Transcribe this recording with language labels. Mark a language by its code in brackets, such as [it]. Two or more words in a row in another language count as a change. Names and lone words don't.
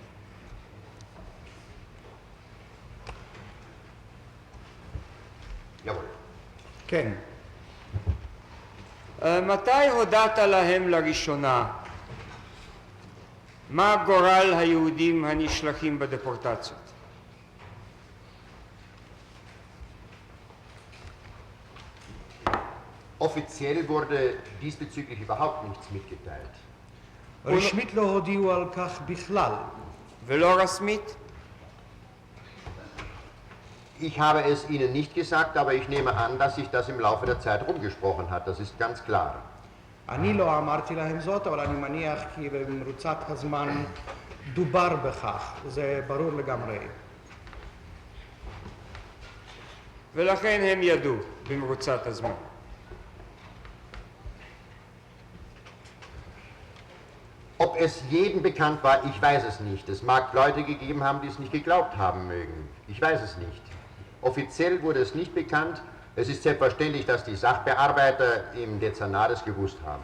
[de] Jawohl. [he] כן. מתי הודעת להם לראשונה מה גורל היהודים הנשלחים בדפורטציות? [de] Offiziell wurde diesbezüglich überhaupt nichts mitgeteilt. [he] רשמית לא הודיעו על כך בכלל. ולא רשמית? [de] Ich habe es Ihnen nicht gesagt, aber ich nehme an, dass sich das im Laufe der Zeit rumgesprochen hat. Das ist ganz klar. [he] אני לא אמרתי להם זאת, אבל אני מניח כי במרוצת הזמן דובר בכך. זה ברור לגמרי. ולכן הם ידעו במרוצת הזמן. [de] Ob es jedem bekannt war, ich weiß es nicht. Es mag Leute gegeben haben, die es nicht geglaubt haben mögen. Ich weiß es nicht. Offiziell wurde es nicht bekannt. Es ist selbstverständlich, dass die Sachbearbeiter im Dezernat es gewusst haben.